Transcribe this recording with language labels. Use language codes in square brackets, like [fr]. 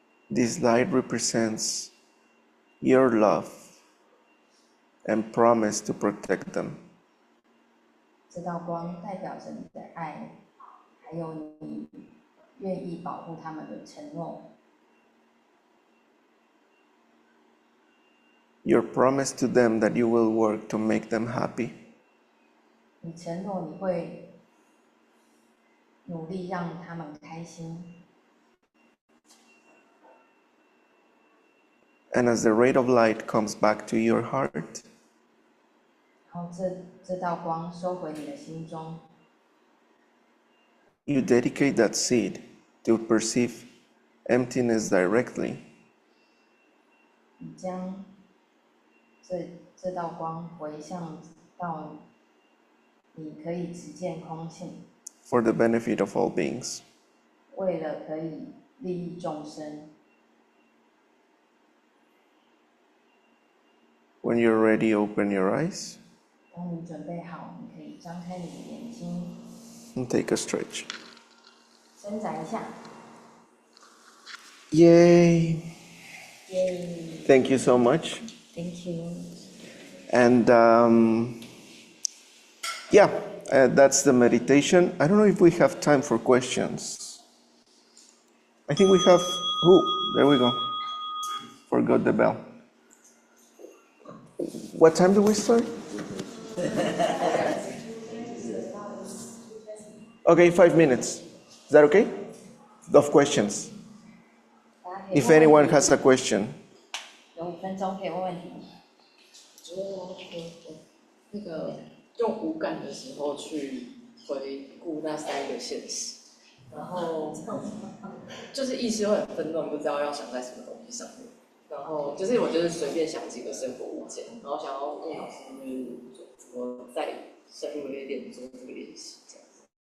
[en] This light represents your love and promise to protect them. [zh] 这道光代表着你的爱，还有你愿意保护他们的承诺。 [en] Your promise to them that you will work to make them happy. [zh] 你承诺你会努力让他们开心。 [en] And as the ray of light comes back to your heart, [zh] 然后这道光收回你的心中， [en] you dedicate that seed to perceive emptiness directly. [zh] 你将这道光回向到你可以直见空性， [en] for the benefit of all beings. [zh] 为了可以利益众生。 [en] When you're ready, open your eyes [zh] 当你准备好，你可以张开你的眼睛， [en] and take a stretch. [zh] 伸展一下。 [en] Yay! Yay! Thank you so much. Thank you. And yeah, that's the meditation. I don't know if we have time for questions. I think we have. Oh, there we go. Forgot the bell. What time do we start? Okay, 5 minutes. Is that okay? Of questions. If anyone has a question. [zh] 有5分钟可以问问题。那个用五感的时候去回顾那3个现实，然后就是意识会很纷乱，不知道要想在什么东西上面。然后就是我就是随便想几个生活物件，然后想要问老师怎么再深入一点做这个练习，这样子。